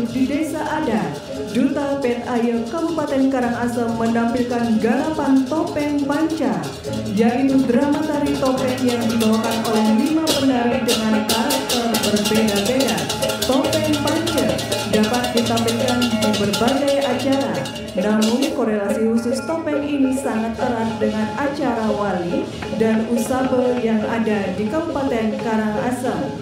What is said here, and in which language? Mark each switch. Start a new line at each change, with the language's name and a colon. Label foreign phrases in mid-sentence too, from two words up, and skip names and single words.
Indonesian: di desa adat, Duta Pet Aye Kabupaten Karangasem menampilkan garapan topeng panca, yaitu drama tari topeng yang dibawakan oleh 5 penari dengan karakter berbeda-beda. Topeng panca dapat ditampilkan di berbagai acara, namun korelasi khusus topeng ini sangat erat dengan acara wali dan usabe yang ada di Kabupaten Karangasem.